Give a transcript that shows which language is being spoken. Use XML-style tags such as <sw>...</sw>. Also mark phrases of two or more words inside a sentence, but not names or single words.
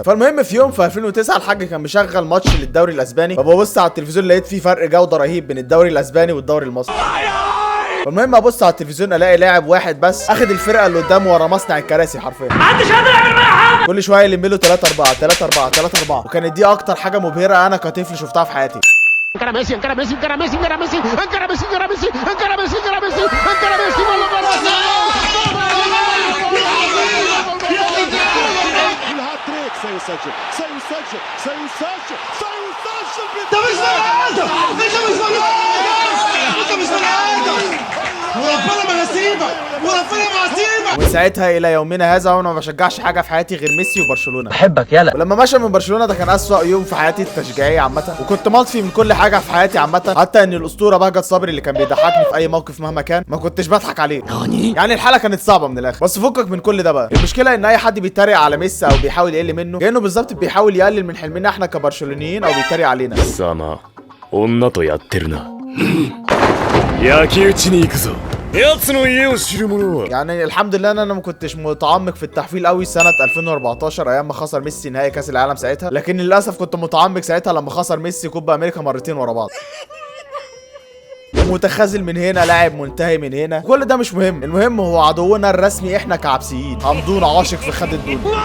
<ar>فالمهم في يوم في 2009 الحاج كان مشغل ماتش للدوري الاسباني، فببص على التلفزيون لقيت فيه فرق جوده رهيب بين الدوري الاسباني والدوري المصري. فالمهم ابص على التلفزيون الاقي لاعب واحد بس اخد الفرقه اللي قدامه ورا مصنع الكراسي حرفيا. محدش قادر يعمل معايا حاجه، كل شويه يلم له 3 4 3 4 3 4، وكانت دي اكتر حاجه مبهره انا كطفل شفتها في حياتي.</ar> <ca>Encara Messi, encara Messi, encara Messi, encara Messi, encara Messi, encara Messi, encara Messi, encara Messi, encara Messi, gol</ca> <ar>الهاتريك سيسجل سيسجل سيسجل سيسجل. انت مش بني ادم، انت مش بني ادم، انت مش بني ادم، وربنا ما هسيبك، وربنا ما هسيبك. ومن ساعتها الى يومنا هذا وانا ما بشجعش حاجه في حياتي غير ميسي وبرشلونه. بحبك يالا. ولما مشى من برشلونه ده كان اسوأ يوم في حياتي التشجيعيه عامه، وكنت مطفي من كل حاجه في حياتي عامه، حتى ان الاسطوره بهجت صبري اللي كان بيضحكني في اي موقف مهما كان ما كنتش بضحك عليه. يعني الحاله كانت صعبه من الاخر. بس فكك من كل ده بقى، المشكله ان اي حد بيتريق على ميسي او بيحاول يقل منه كانه بالظبط بيحاول يقلل من حلمنا احنا كبرشلونيين او بيتريق علينا.</ar> <ja>様女とやってるな焼き討ちに行くぞ奴の家を知る者は。</ja> <ar>يعني الحمد لله ان انا ما كنتش متعمق في التحفيل قوي سنه 2014 ايام ما خسر ميسي نهائي كاس العالم ساعتها، لكن للاسف كنت متعمق ساعتها لما خسر ميسي كوبا امريكا مرتين ورا بعض. متخاذل من هنا، لاعب منتهي من هنا، كل ده مش مهم، المهم هو عدونا الرسمي احنا كعبسيين، حمدون عاشق في خد الدود.</ar>